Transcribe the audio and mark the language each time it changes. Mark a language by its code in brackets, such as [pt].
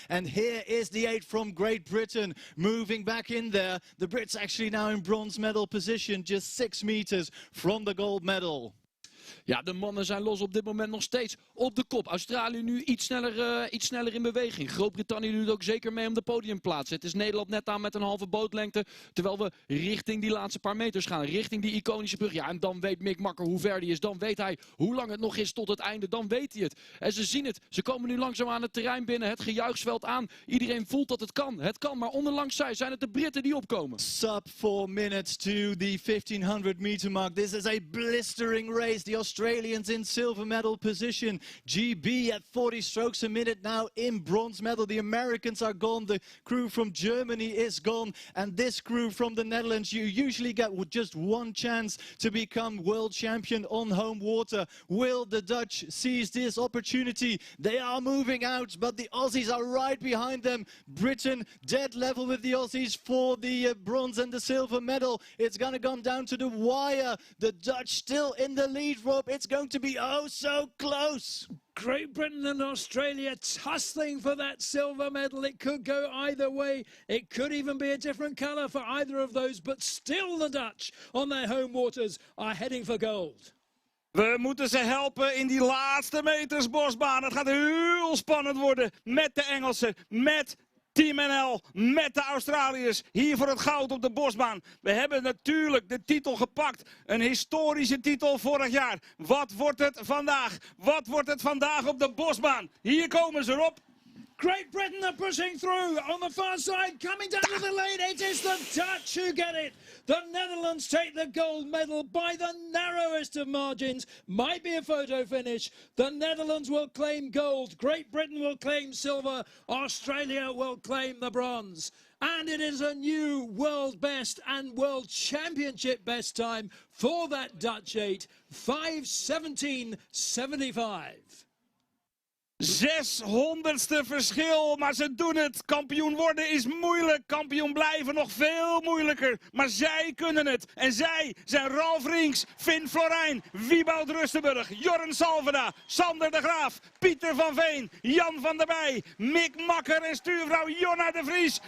[en] And here is the 8 from Great Britain moving back in there. The Brits actually now in bronze medal position, just 6 meters from the gold medal. [nl] Ja, de mannen zijn los op dit moment nog steeds op de kop. Australië nu iets sneller in beweging. Groot-Brittannië doet ook zeker mee om de podiumplaats. Het is Nederland net aan met een halve bootlengte. Terwijl we richting die laatste paar meters gaan. Richting die iconische brug. Ja, en dan weet Mick Makker hoe ver die is. Dan weet hij hoe lang het nog is tot het einde. Dan weet hij het. En ze zien het. Ze komen nu langzaam aan het terrein binnen. Het gejuich zwelt aan. Iedereen voelt dat het kan. Het kan, maar onderlangs zij zijn het de Britten die opkomen. [en] Sub 4 minutes to the 1500 meter mark. This is a blistering race. The Australians in silver medal position. GB at 40 strokes a minute now in bronze medal. The Americans are gone. The crew from Germany is gone. And this crew from the Netherlands, you usually get just one chance to become world champion on home water. Will the Dutch seize this opportunity? They are moving out, but the Aussies are right behind them. Britain dead level with the Aussies for the bronze and the silver medal. It's going to come down to the wire. The Dutch still in the lead, Rob. It's going to be oh so close. Great Britain and Australia tussling for that silver medal. It could go either way. It could even be a different colour for either of those. But still the Dutch on their home waters are heading for gold. [nl] We moeten ze helpen in die laatste meters bosbaan. Het gaat heel spannend worden met de Engelsen, met Team NL, met de Australiërs, hier voor het goud op de bosbaan. We hebben natuurlijk de titel gepakt. Een historische titel vorig jaar. Wat wordt het vandaag? Wat wordt het vandaag op de bosbaan? Hier komen ze, Rob. [en] Great Britain are pushing through on the far side, coming down to the lane. It is the Dutch who get it. The Netherlands take the gold medal by the narrowest of margins. Might be a photo finish. The Netherlands will claim gold. Great Britain will claim silver. Australia will claim the bronze. And it is a new world best and world championship best time for that Dutch 8, 5:17.75. [nl] 600ste verschil, maar ze doen het. Kampioen worden is moeilijk. Kampioen blijven nog veel moeilijker. Maar zij kunnen het. En zij zijn Ralf Rinks, Finn Florijn, Wieboud Rustenburg, Jorren Salveda, Sander de Graaf, Pieter van Veen, Jan van der Bij, Mick Makker en stuurvrouw Jonna de Vries.